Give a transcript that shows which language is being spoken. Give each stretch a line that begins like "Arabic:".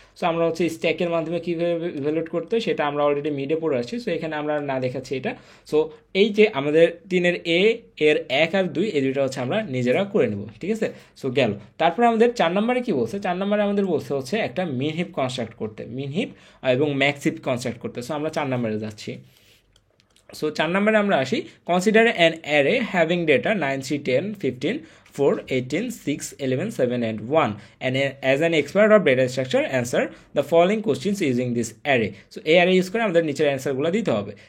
Bangla: So আমরা হচ্ছে স্ট্যাকের মাধ্যমে কীভাবে ইভ্যালুয়েট করতে হয় সেটা আমরা অলরেডি মিডে পড়ে আসছি, সো এখানে আমরা না দেখাচ্ছি এটা। সো এই যে আমাদের 3 এর 1 আর 2 এই দুইটা হচ্ছে আমরা নিজেরা করে নেব, ঠিক আছে? সো গেল। তারপরে আমাদের 4 নম্বরে কি বলছে, 4 নম্বরে আমাদের বলছে হচ্ছে একটা মিন হিপ কনস্ট্রাক্ট করতে, মিন হিপ এবং ম্যাক্স হিপ কনস্ট্রাক্ট করতে। সো আমরা 4 নম্বরে যাচ্ছি। সো 4 নম্বরে আমরা আসি,
English: Consider an array having data 9, 3, 10, 15, 4, 18, 6, 11, 7 and 1 and as an expert of data structure answer the following questions using this array.
Bangla: So এই array ইউজ করে আমাদের নিচের অ্যান্সারগুলো দিতে হবে।